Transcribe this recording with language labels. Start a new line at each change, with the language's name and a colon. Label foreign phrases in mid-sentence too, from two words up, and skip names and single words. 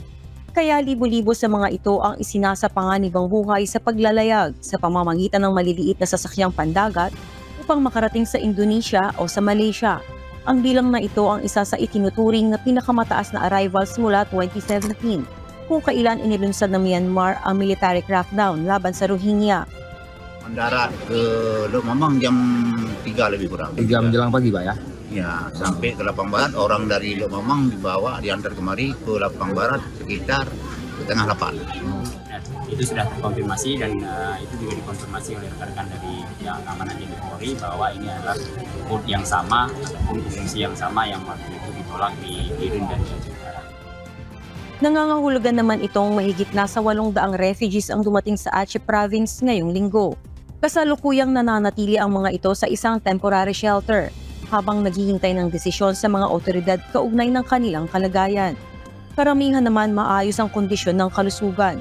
Filipino: Kaya libo-libo sa mga ito ang isinasapanganibang buhay sa paglalayag sa pamamagitan ng maliliit na sasakyang pandagat upang makarating sa Indonesia o sa Malaysia. Ang bilang na ito ang isa sa itinuturing na pinakamataas na arrivals mula 2017 kung kailan inilunsad ng Myanmar ang
English: military crackdown
Filipino: laban sa Rohingya.
Indonesian: Darat ke Lok Mamang jam 3 lebih kurang. 3 menjelang pagi, Pak ya? Ya, sampai ke Lapang Barat, orang dari Lok Mamang dibawa, diantar kemari ke Lapang Barat sekitar setengah 8. Itu sudah terkonfirmasi dan itu juga dikonfirmasi oleh rekan-rekan dari yang keamanan di Polri bahwa ini adalah code yang sama ataupun fungsi yang sama yang waktu itu ditolak di Irin dan Jakarta.
Filipino: Nangangahulugan naman itong mahigit nasa 800 refugees ang dumating sa Aceh Province ngayong linggo. Kasalukuyang nananatili ang mga ito sa isang
English: temporary shelter
Filipino: habang naghihintay ng desisyon sa mga otoridad kaugnay ng kanilang kalagayan. Karamihan naman maayos ang kondisyon ng kalusugan.